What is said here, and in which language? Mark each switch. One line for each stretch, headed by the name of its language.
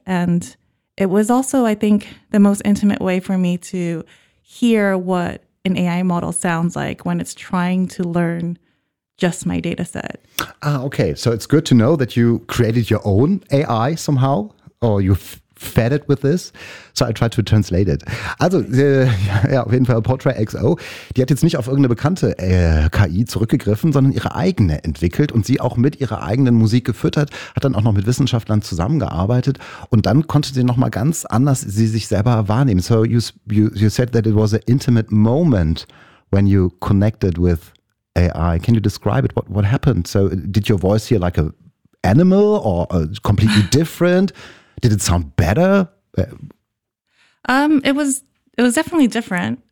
English: And it was also, I think, the most intimate way for me to hear what an AI model sounds like when it's trying to learn just my data set. Ah, okay. So it's good to know that you created your own AI somehow, or you fed it with this. So I tried to translate it.
German: Also, ja, auf jeden Fall Portray XO, die hat jetzt nicht auf irgendeine bekannte KI zurückgegriffen, sondern ihre eigene entwickelt und sie auch mit ihrer eigenen Musik gefüttert, hat dann auch noch mit Wissenschaftlern zusammengearbeitet und dann konnte sie nochmal ganz anders sie sich selber wahrnehmen.
English: So you said that it was an intimate moment when you connected with AI. Can you describe it? What happened? So did your voice hear like a animal or completely different? Did it sound better? It was definitely different.